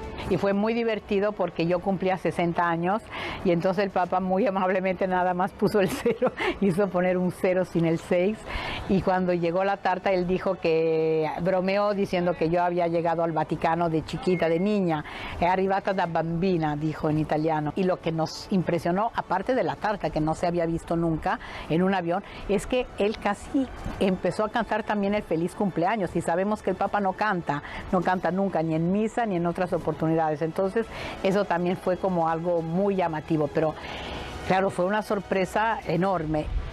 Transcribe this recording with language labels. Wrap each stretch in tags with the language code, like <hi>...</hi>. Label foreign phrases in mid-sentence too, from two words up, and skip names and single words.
<es>Y fue muy divertido porque yo cumplía 60 años y entonces el Papa muy amablemente nada más puso el 0, hizo poner un 0 sin el 6. Y cuando llegó la tarta, él dijo que bromeó diciendo que yo había llegado al Vaticano de chiquita, de niña.</es> <it>È arrivata da bambina,</it> <es>dijo en italiano. Y lo que nos impresionó, aparte de la tarta que no se había visto nunca en un avión, es que él casi empezó a cantar también el feliz cumpleaños. Y sabemos que el Papa no canta nunca, ni en misa ni en otras oportunidades. Entonces eso también fue como algo muy llamativo, pero claro, fue una sorpresa enorme.</es>